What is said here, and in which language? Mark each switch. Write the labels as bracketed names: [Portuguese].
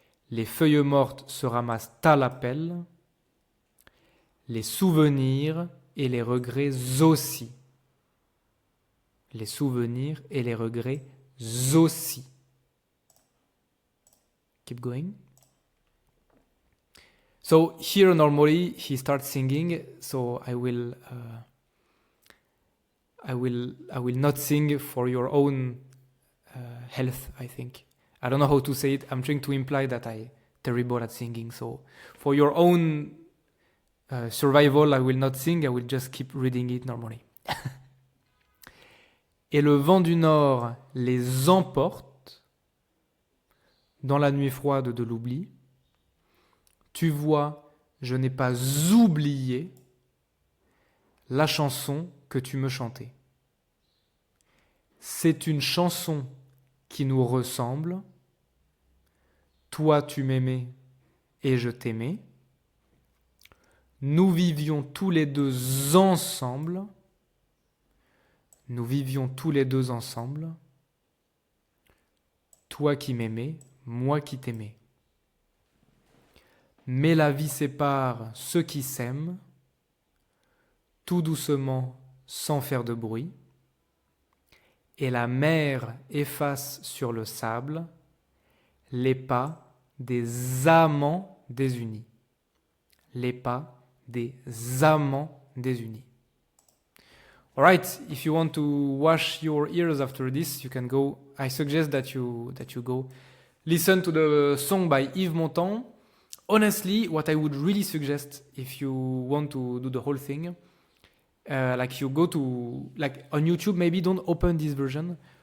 [French] Les feuilles mortes se ramassent à la pelle. Les souvenirs et les regrets aussi. Les souvenirs et les regrets aussi. [English] Keep going. So here normally he starts singing, so I will not sing for your own health, I think. I don't know how to say it. I'm trying to imply that I'm terrible at singing. So for your own survival, I will not sing. I will just keep reading it normally. [French] Et le vent du nord les emporte dans la nuit froide de l'oubli. Tu vois, je n'ai pas oublié. la chanson que tu me chantais. C'est une chanson qui nous ressemble. Toi, tu m'aimais et je t'aimais. Nous vivions tous les deux ensemble. Nous vivions tous les deux ensemble. Toi qui m'aimais, moi qui t'aimais. Mais la vie sépare ceux qui s'aiment, tout doucement, sans faire de bruit. Et la mer efface sur le sable les pas des amants désunis. Les pas des amants désunis. [English] Alright, if you want to wash your ears after this, you can go. I suggest that you go listen to the song by Yves Montand. Honestly, what I would really suggest if you want to do the whole thing, like you go to like on YouTube, maybe don't open this version.